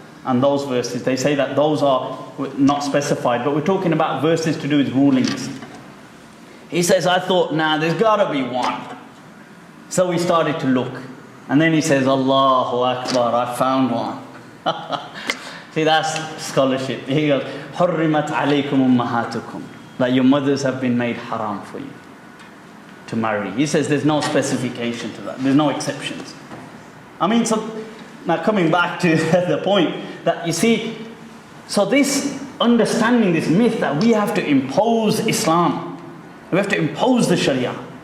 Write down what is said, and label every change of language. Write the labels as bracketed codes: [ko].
[en] And those verses, they say that those are not specified, but we're talking about verses to do with rulings. He says, I thought, nah, there's got to be one. So we started to look. And then he says, Allahu Akbar, I found one. See, that's scholarship. He goes, [ar] حُرِّمَتْ عَلَيْكُمْ أُمَّهَاتُكُمْ. [en] That your mothers have been made haram for you to marry. He says there's no specification to that. There's no exceptions. I mean, so now coming back to the point that you see, so this understanding, this myth that we have to impose Islam, we have to impose the Sharia.